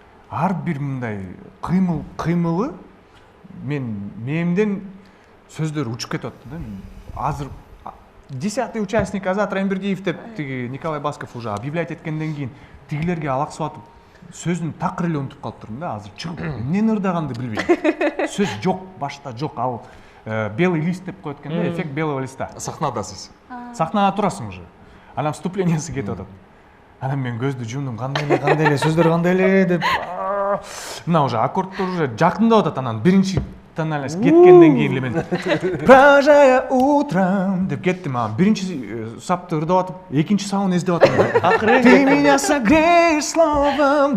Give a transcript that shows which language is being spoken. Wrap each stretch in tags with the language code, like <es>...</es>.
<ky>Ар бир мындай кыймылы мемден сөздөр учуп кетип атты да. Азыр 10-й участник Азат Райымбердиев деп тиги Николай Басков уже объявлять эткенден кийин тигилерге алаксып атып сөзүн такыр эле унутуп калыптырмын да. Азыр чыгып эмнени ырдаганды билбейм. Сөз жок, башта жок. Ал</ky> <ru>белый лист</ru> <ky>деп коет экен да,</ky> <ru>эффект белого листа.</ru> <ky>Сахнадасыз. Сахнада турасың уже. Анан вступлениеси кетип атат. Анан мен көздү жумдум, кандай эле сөздөр кандай эле деп. Мына уже аккордтор уже жакындап атат. Анан биринчи тональность кеткенден кийин эле мен</ky> <ru>«Прожая утром»</ru> <ky>деп кеттим. Биринчи сапты ырдап атып, экинчи сабын эздеп атам.</ky> <ru>Ты меня согреешь словом.</ru>